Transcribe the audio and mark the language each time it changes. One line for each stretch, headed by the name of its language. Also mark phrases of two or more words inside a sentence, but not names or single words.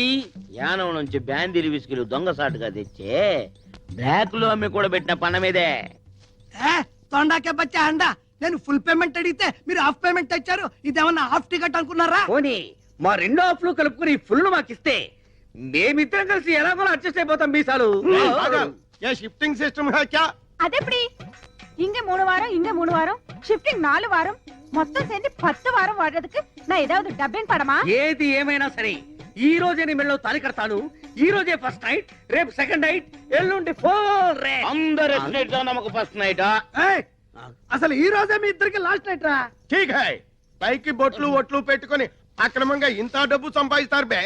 Telugu: యానం నుంచి బ్యాందీలు విసుకులు దొంగసాటుగా తెచ్చే బ్లాక్ లో అమ్మి కూడా పెట్టిన పనమేదే. తొండాకే బచ్చా అండా, నేను
English: full payment
Telugu: అడిగితే మీరు
English: half payment
Telugu: తెచ్చారు. ఇదేమన్నా
English: half ticket
Telugu: అనుకున్నారా? పోనీ మా రెండో హాఫ్ కలుపుకుని ఫుల్ మాకిస్తే మేమిద్దరం కలిసి ఎలాగో అడ్జస్ట్ అయిపోతాం మీసాలు
Hindi: ఏ
English: shifting system
Hindi: है क्या
Tamil: అదెప్పుడు இங்க 3 வாரம் இங்க 3 வாரம் ஷிஃப்டிங் 4 வாரம் மொத்தம் சேர்ந்து 10 வாரம் வாடுறதுக்கு நான் ஏதாவது டப்பிங் படமா
Telugu: ఏది ఏమైనా సరే ఈ రోజే నీ మెళ్ళలో తాలి కడతాను ఈ రోజే
English: first night
Telugu: రేపు
English: second night
Telugu: ఎల్లుండి ఫోర్ అందరు నమ్మకు
English: first night
Telugu: అసలు ఈ రోజే మీ ఇద్దరికి
English: last night
Telugu: రా
Hindi: ठीक है
Telugu: పైకి బొట్లు ఒట్లు పెట్టుకొని అక్రమంగా ఇంత డబ్బు సంపాదిస్తారు బే